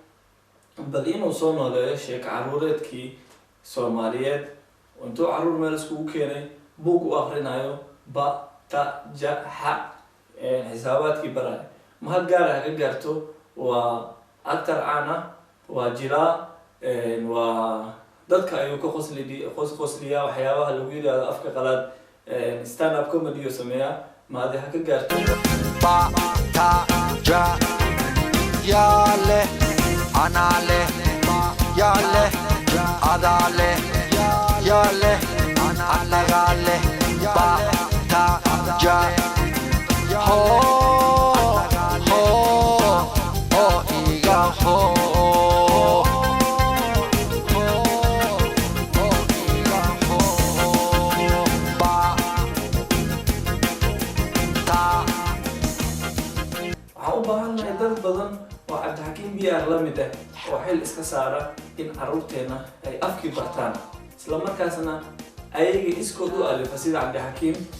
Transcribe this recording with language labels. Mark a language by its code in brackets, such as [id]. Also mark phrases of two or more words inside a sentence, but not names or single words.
[so] bal inuu soo nooleeyo sheeko caruureedkii Soomaaliyeed intuu caruur meel iskugu keenay buug u akhrinayo ba ta ja ha xisaabaadkii baray mahad gaar ah ka gaarto waa actor ana waa jilaa waa dadka ayuu ka qosliyaa waxyaabaha lagu yiraahdo afka qalaad [en] stand up comedy [so] oo sameeya maadi ha ka gaarto ba ta ja ya le ana le ya le ada le ya le ana ga le ba ta ja ho ho ho iga ho dad badan oo cabdixakiim biyaar la mid ah oo xil iska saara in caruurteena ay afkii bartaan isla markaasna ayaga iskood u alifa sida cabdixakiim